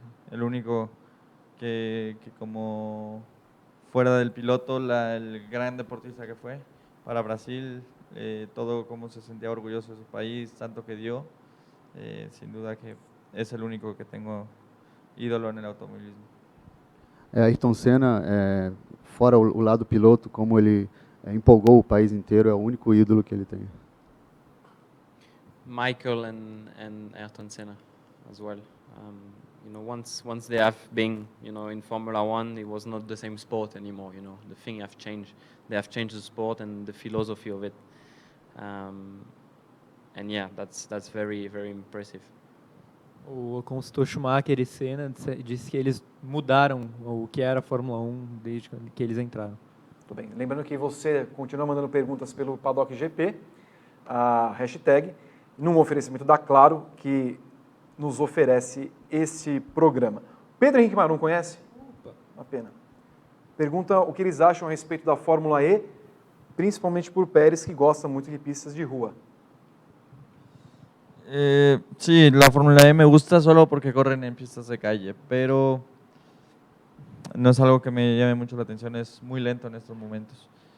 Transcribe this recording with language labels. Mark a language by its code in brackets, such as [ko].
[es] El único que como fuera del piloto, el gran deportista que fue para Brasil, todo como se sentía orgulloso de su país, tanto que dio, sin duda que es el único que tengo ídolo en el automovilismo. [pt] Ayrton Senna, fora o lado piloto, como ele empolgou o país inteiro, é o único ídolo que ele tem. [en] Michael and Ayrton Senna as well. once they have been, in Formula One, it was not the same sport anymore. The thing have changed. They have changed the sport and the philosophy of it. And yeah, that's very, very impressive. [pt] O Ocon citou Schumacher e Senna, disse que eles mudaram o que era a Fórmula 1 desde que eles entraram. Tudo bem. Lembrando que você continua mandando perguntas pelo Paddock GP, a hashtag, num oferecimento da Claro, que nos oferece esse programa. Pedro Henrique Marum conhece? Opa. Uma pena. Pergunta o que eles acham a respeito da Fórmula E, principalmente por Pérez, que gosta muito de pistas de rua. [es] Sí, la Fórmula E me gusta solo porque corren en pistas de calle, pero no es algo que me llame mucho la atención, es muy lento en estos momentos.